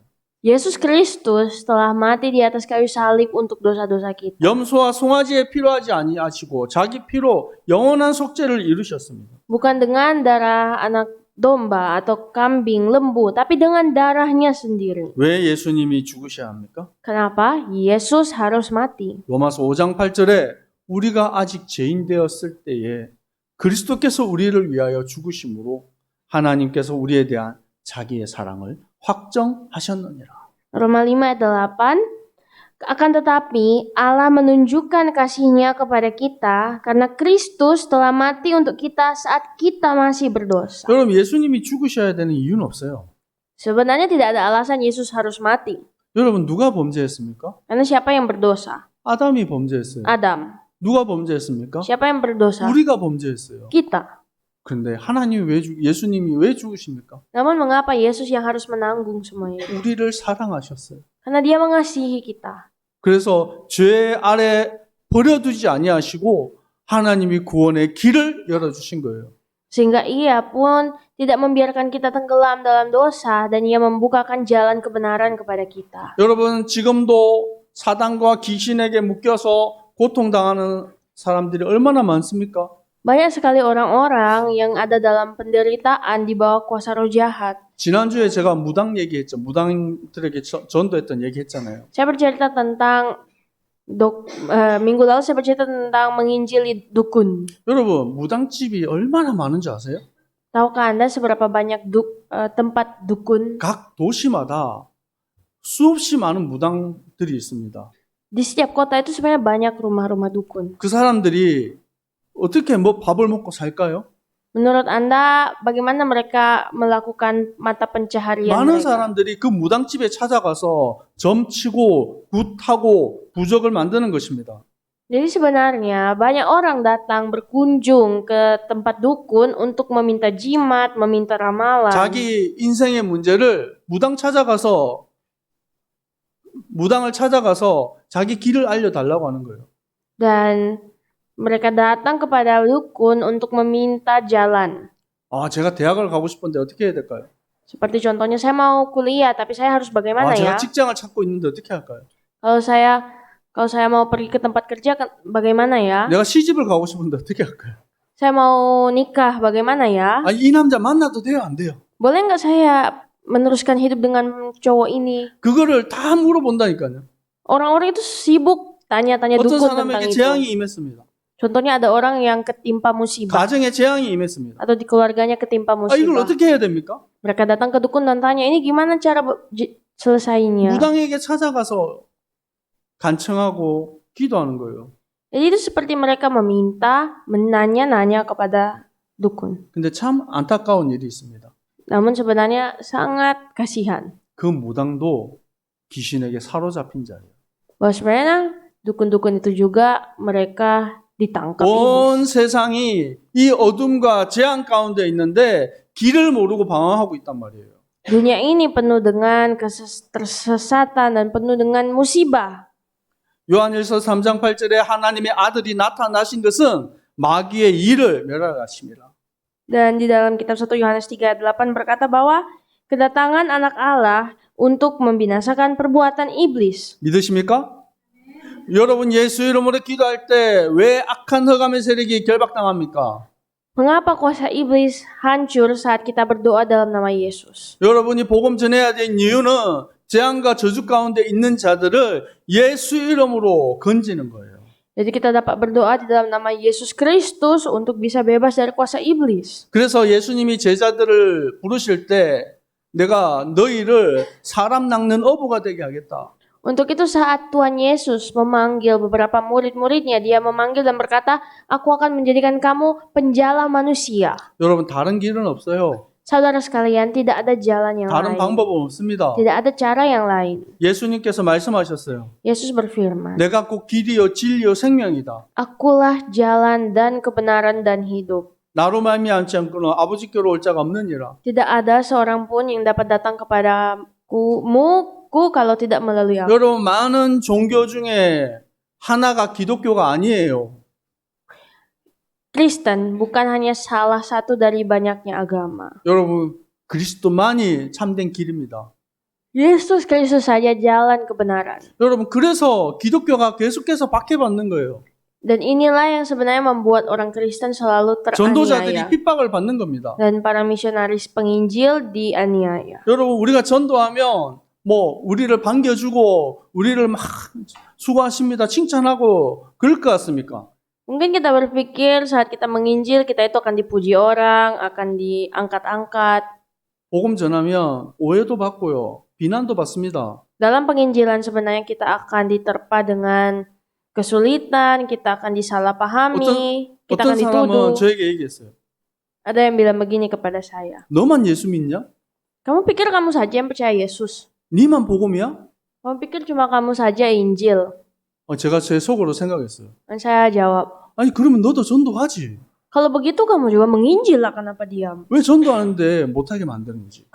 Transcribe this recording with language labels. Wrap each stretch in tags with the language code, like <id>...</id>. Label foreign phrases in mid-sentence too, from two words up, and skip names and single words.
<id>Yesus Kristus telah mati di atas kayu salib untuk dosa-dosa kita.</id> <ko>염소와 송아지에 필요하지 아니하시고 자기 피로 영원한 속죄를 이루셨습니다.</ko> <id>Bukan dengan darah anak domba atau kambing, lembu, tapi dengan darahnya sendiri.</id> <ko>왜 예수님이 죽으셔야 합니까?</ko> <id>Kenapa? Yesus harus mati.</id> <ko>로마서 5장 8절에 우리가 아직 죄인 되었을 때에 그리스도께서 우리를 위하여 죽으심으로 하나님께서 우리에 대한 자기의 사랑을 확정하셨느니라.</ko> <id>Roma 5 ayat 8. Akan tetapi Allah menunjukkan kasih-Nya kepada kita karena Kristus telah mati untuk kita saat kita masih berdosa.</id> <ko>여러분 예수님이 죽으셔야 되는 이유는 없어요.</ko> <id>Sebenarnya tidak ada alasan Yesus harus mati.</id> <ko>여러분 누가 범죄했습니까?</ko> <id>Karena siapa yang berdosa?</id> <ko>아담이 범죄했어요.</ko> <id>Adam.</id> <ko>누가 범죄했습니까?</ko> <id>Siapa yang berdosa?</id> <ko>우리가 범죄했어요.</ko> <id>Kita.</id> <ko>그런데 예수님이 왜 죽으십니까?</ko> <id>Namun mengapa Yesus yang harus menanggung semuanya?</id> <ko>우리를 사랑하셨어요.</ko> <id>Karena Dia mengasihi kita.</id> <ko>그래서 죄 아래 버려두지 아니하시고 하나님이 구원의 길을 열어주신 거예요.</ko> <id>Sehingga Ia pun tidak membiarkan kita tenggelam dalam dosa dan Ia membukakan jalan kebenaran kepada kita.</id> <ko>여러분 지금도 사단과 귀신에게 묶여서 고통당하는 사람들이 얼마나 많습니까?</ko> <id>Banyak sekali orang-orang yang ada dalam penderitaan di bawah kuasa roh jahat.</id> <ko>지난주에 제가 무당 얘기했죠. 무당들에게 전도했던 얘기했잖아요.</ko> <id>Saya bercerita tentang minggu lalu saya bercerita tentang menginjili dukun.</id> <ko>여러분 무당집이 얼마나 많은지 아세요?</ko> <id>Tahukah Anda seberapa banyak tempat dukun?</id> <ko>각 도시마다 수없이 많은 무당들이 있습니다.</ko> <id>Di setiap kota itu sebenarnya banyak rumah-rumah dukun.</id> <ko>그 사람들이 어떻게 밥을 먹고 살까요?</ko> <id>Menurut Anda, bagaimana mereka melakukan mata pencaharian</id> <ko>많은</ko> <id>mereka?</id> <ko>사람들이 그 무당집에 찾아가서 점치고 굿하고 부적을 만드는 것입니다.</ko> <id>Jadi sebenarnya banyak orang datang berkunjung ke tempat dukun untuk meminta jimat, meminta ramalan.</id> <ko>자기 인생의 문제를 무당을 찾아가서 자기 길을 알려달라고 하는 거예요.</ko> <id>Dan mereka datang kepada dukun untuk meminta jalan.</id> <ko>제가 대학을 가고 싶은데 어떻게 해야 될까요?</ko> <id>Seperti contohnya saya mau kuliah tapi saya harus bagaimana</id> <ko>제가</ko> <id>ya?</id> <ko>직장을 찾고 있는데 어떻게 할까요?</ko> <id>Kalau saya mau pergi ke tempat kerja bagaimana ya?</id> <ko>내가 시집을 가고 싶은데 어떻게 할까요?</ko> <id>Saya mau nikah bagaimana ya?</id> <ko>이 남자 만나도 돼요, 안 돼요?</ko> <id>Boleh nggak saya meneruskan hidup dengan cowok ini?</id> <ko>그거를 다 물어본다니까요.</ko> <id>Orang-orang itu sibuk tanya-tanya</id> <ko>어떤</ko> <id>dukun tentang</id> <ko>사람에게</ko> <id>itu.</id> <ko>재앙이 임했습니다.</ko> <id>Contohnya ada orang yang ketimpa musibah</id> <ko>가정에 재앙이 임했습니다.</ko> <id>atau di keluarganya ketimpa</id> <ko>이걸</ko> <id>musibah.</id> <ko>어떻게 해야 됩니까?</ko> <id>Mereka datang ke dukun dan tanya, ini gimana cara selesainya?</id> <ko>무당에게 찾아가서 간청하고 기도하는 거예요.</ko> <id>Jadi itu seperti mereka meminta, menanya-nanya kepada dukun.</id> <ko>근데 참 안타까운 일이 있습니다.</ko> <id>Namun sebenarnya sangat kasihan.</id> <ko>그 무당도 귀신에게 사로잡힌 자예요.</ko> <id>Bahwa sebenarnya dukun-dukun itu juga mereka ditangkap iblis.</id> <ko>온 세상이 이 어둠과 재앙 가운데 있는데 길을 모르고 방황하고 있단 말이에요.</ko> <id>Dunia ini penuh dengan tersesatan dan penuh dengan musibah.</id> <ko>요한일서 3장 8절에 하나님의 아들이 나타나신 것은 마귀의 일을 멸하심이라.</ko> <id>Dan di dalam kitab 1 Yohanes 3 ayat 8 berkata bahwa kedatangan anak Allah untuk membinasakan perbuatan iblis.</id> <ko>믿으십니까? 여러분 예수 이름으로 기도할 때 왜 악한 흑암의 세력이 결박당합니까?</ko> <id>Mengapa kuasa iblis hancur saat kita berdoa dalam nama Yesus?</id> <ko>여러분이 복음 전해야 될 이유는 재앙과 저주 가운데 있는 자들을 예수 이름으로 건지는 거예요.</ko> <id>Jadi kita dapat berdoa di dalam nama Yesus Kristus untuk bisa bebas dari kuasa iblis.</id> <ko>그래서 예수님이 제자들을 부르실 때 내가 너희를 사람 낚는 어부가 되게 하겠다.</ko> <id>Untuk itu saat Tuhan Yesus memanggil beberapa murid-muridnya, dia memanggil dan berkata, aku akan menjadikan kamu penjala manusia.</id> <ko>여러분 다른 길은 없어요.</ko> <id>Saudara sekalian, tidak ada jalan yang</id> <ko>다른</ko> <id>lain.</id> <ko>방법은 없습니다.</ko> <id>Tidak ada cara yang lain.</id> <ko>예수님께서 말씀하셨어요.</ko> <id>Yesus berfirman,</id> <ko>내가 곧 길이요 진리요 생명이다.</ko> <id>akulah jalan dan kebenaran dan hidup.</id> <ko>나로 말미암지 않고는 아버지께로 올 자가 없느니라.</ko> <id>Tidak ada seorang pun yang dapat datang kepadaku kalau tidak melalui aku.</id> <ko>여러분 많은 종교 중에 하나가 기독교가 아니에요.</ko> <id>Kristen bukan hanya salah satu dari banyaknya agama.</id> <ko>여러분 그리스도만이 참된 길입니다.</ko> <id>Yesus Kristus saja jalan kebenaran.</id> <ko>여러분 그래서 기독교가 계속해서 박해받는 거예요.</ko> <id>Dan inilah yang sebenarnya membuat orang Kristen selalu</id> <ko>전도자들이</ko> <id>teraniaya.</id> <ko>핍박을 받는 겁니다.</ko> <id>Dan para misionaris penginjil dianiaya.</id> <ko>여러분 우리가 전도하면 뭐 우리를 반겨주고 우리를 막 수고하십니다 칭찬하고 그럴 것 같습니까?</ko> <id>Mungkin kita berpikir saat kita menginjil kita itu akan dipuji orang, akan diangkat-angkat.</id> <ko>복음 전하면 오해도 받고요. 비난도 받습니다.</ko> <id>Dalam penginjilan sebenarnya kita akan diterpa dengan kesulitan, kita akan disalahpahami, kita akan</id> <ko>어떤</ko> <id>dituduh.</id> <ko>사람은 저에게 얘기했어요.</ko> <id>Ada yang bilang begini kepada saya.</id> <ko>너만 예수 믿냐?</ko> <id>Kamu pikir kamu saja yang percaya Yesus?</id> <ko>니만 복음이야?</ko> <id>Kamu pikir cuma kamu saja Injil?</id> <ko>제가 제 속으로 생각했어요.</ko> <id>Dan saya jawab,</id> <ko>아니 그러면 너도 전도하지.</ko> <id>kalau begitu kamu juga menginjil lah, kenapa diam?</id> <ko>왜 전도하는데 못하게 만드는지.</ko>